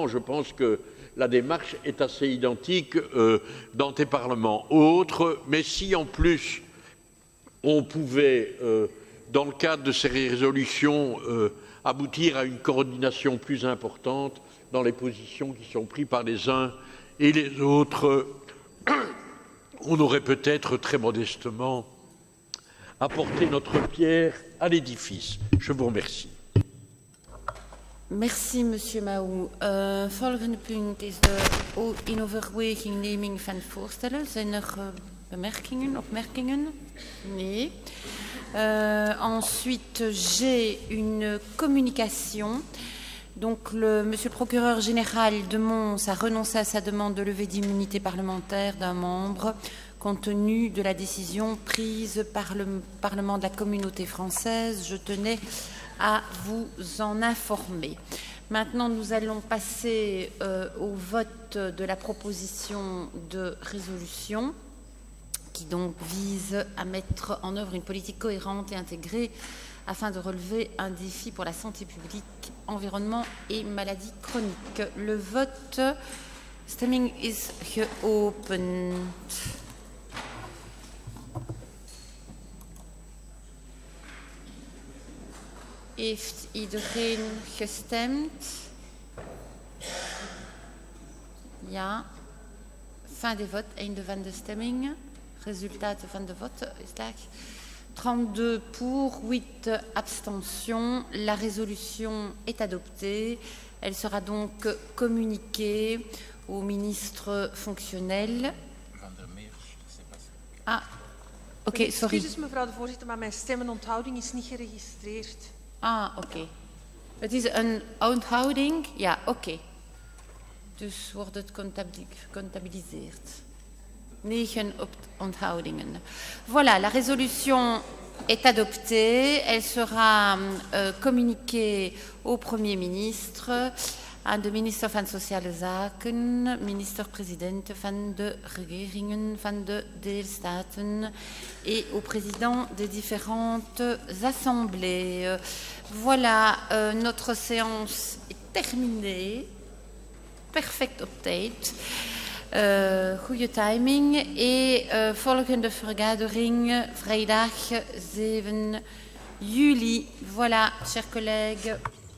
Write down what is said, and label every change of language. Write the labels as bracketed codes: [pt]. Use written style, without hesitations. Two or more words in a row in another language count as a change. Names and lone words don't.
[fr] Je pense que la démarche est assez identique dans des parlements autres, mais si en plus on pouvait, dans le cadre de ces résolutions, aboutir à une coordination plus importante dans les positions qui sont prises par les uns et les autres, on aurait peut-être très modestement apporté notre pierre à l'édifice. Je vous remercie. Merci, Monsieur Mahou. [nl] Volgende punt is de in overweging neming van voorstellen. Zijn er bemerkingen, opmerkingen? Nee. [fr] Ensuite, j'ai une communication. Donc, Monsieur le procureur général de Mons a renoncé à sa demande de levée d'immunité parlementaire d'un membre compte tenu de la décision prise par le Parlement de la Communauté française. Je tenais à vous en informer. Maintenant, nous allons passer au vote de la proposition de résolution qui donc vise à mettre en œuvre une politique cohérente et intégrée afin de relever un défi pour la santé publique, environnement et maladies chroniques. Le vote, [nl] stemming is geopend. Heeft iedereen gestemd? Ja. [fr] Fin des votes, [nl] einde van de stemming. Resultaten van de vote is daar. [fr] 32 pour, 8 abstentions. La résolution est adoptée. Elle sera donc communiquée au ministre fonctionnel. [nl] Ah, Oké, sorry. Excuses mevrouw de voorzitter, maar mijn stemmenothouding is niet geregistreerd. Ah, oké. Het is een onthouding? Ja, oké. Dus wordt het comptabiliseerd. 9 onthoudingen. [fr] Voilà, la résolution est adoptée. Elle sera communiquée au Premier ministre, [nl] aan de minister van Sociale Zaken, minister-president van de regeringen van de deelstaten [fr] et au président des différentes assemblées. Voilà, notre séance est terminée. [nl] Perfect op tijd. Goede timing. En volgende vergadering vrijdag 7 juli. [fr] Voilà, chers collègues.